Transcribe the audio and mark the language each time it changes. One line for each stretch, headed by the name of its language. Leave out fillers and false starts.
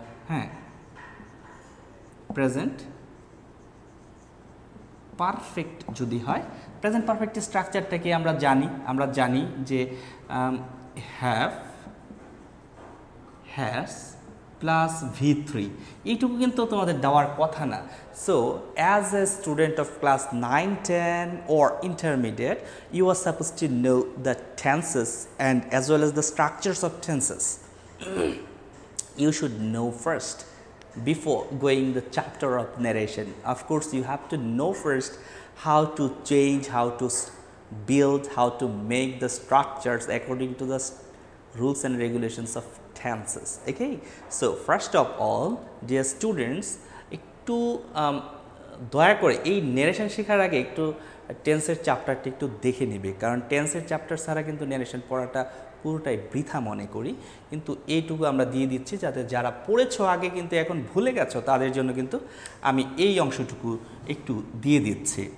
Bangla: হ্যাঁ, present perfect যদি হয়, প্রেজেন্ট পারফেক্টের স্ট্রাকচারটা কি আমরা জানি যে হ্যাভ, হ্যাজ প্লাস V3, এইটুকু কিন্তু তোমাদের দেওয়ার কথা না।
English: So as a student of class 9, 10 or intermediate, you are supposed to know the tenses and as well as the structures of tenses. You should know first before going the chapter of narration. Of course, you have to know first how to change, how to build, how to make the structures according to the rules and regulations of tenses. Okay, so first of all, dear students,
Bangla: একটু দয়া করে এই narration শেখার আগে একটু টেন্সের চ্যাপ্টারটি একটু দেখে নেবে, কারণ টেন্সের চ্যাপ্টার ছাড়া কিন্তু ন্যারেশন পড়াটা পুরোটাই বৃথা মনে করি, কিন্তু এইটুকু আমরা দিয়ে দিচ্ছি যাতে যারা পড়েছো আগে কিন্তু এখন ভুলে গেছো তাদের জন্য কিন্তু আমি এই অংশটুকু একটু দিয়ে দিচ্ছি।